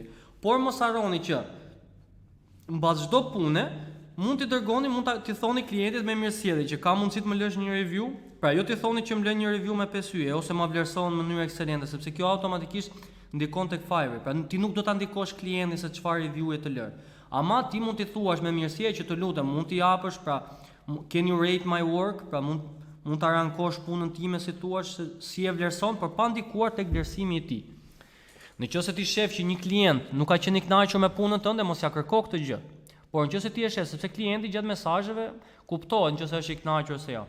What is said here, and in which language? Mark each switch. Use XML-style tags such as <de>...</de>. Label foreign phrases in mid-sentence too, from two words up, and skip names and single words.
<sq>Por mos harroni që mbas çdo pune mund t'i dërgoni, mund t'i thoni klientit me mirësjellje që ka mundësi të më lësh një review, pra jo t'i thoni që më lë një review me 5 hyje ose ma vlerëson në mënyrë ekselente, sepse kjo automatikisht ndikon tek Fiverr. Pra ti nuk do ta ndikosh klientin se çfarë review e të lër. Ama ti mund t'i thuash me mirësjellje që të lutem, mund t'i japësh, pra</sq> <en>can you rate my work,</en> <sq>pra mund ta rankosh punën time si thua si e vlerëson, por pa ndikuar tek vlerësimi i tij. Nëse ti shef që një klient nuk ka qenë i kënaqur me punën tënde, mos ja kërko këtë gjë. Por nëse ti e shef, sepse klienti gjatë mesazheve kuptohet nëse është i kënaqur ose jo.</sq>